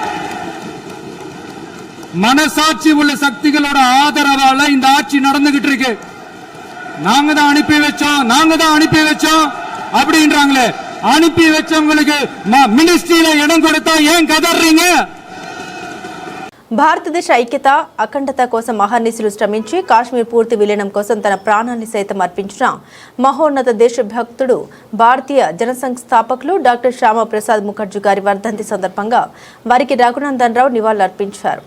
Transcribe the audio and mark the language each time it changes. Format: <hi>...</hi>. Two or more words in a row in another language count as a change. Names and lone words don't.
<ta>மனசாட்சி உள்ள சக்திகளோட ஆதரவால இந்த ஆட்சி நடந்துகிட்டு இருக்கு. நாங்க தான் அனுப்பி வச்சோம் அப்படின்றாங்களே. அனுப்பி வச்சவங்களுக்கு மினிஸ்ட்ரியில இடம் கொடுத்தா ஏன் கதறீங்க?</ta> <te>భారతదేశ ఐక్యత, అఖండత కోసం మహానిసులు శ్రమించి కాశ్మీర్ పూర్తి విలీనం కోసం తన ప్రాణాన్ని సైతం అర్పించిన మహోన్నత దేశభక్తుడు, భారతీయ జనసంఘ్ స్థాపకులు డాక్టర్ శ్యామా ప్రసాద్ ముఖర్జీ గారి వర్ధంతి సందర్భంగా వారికి రఘునందన్ రావు నివాళులర్పించారు.</te>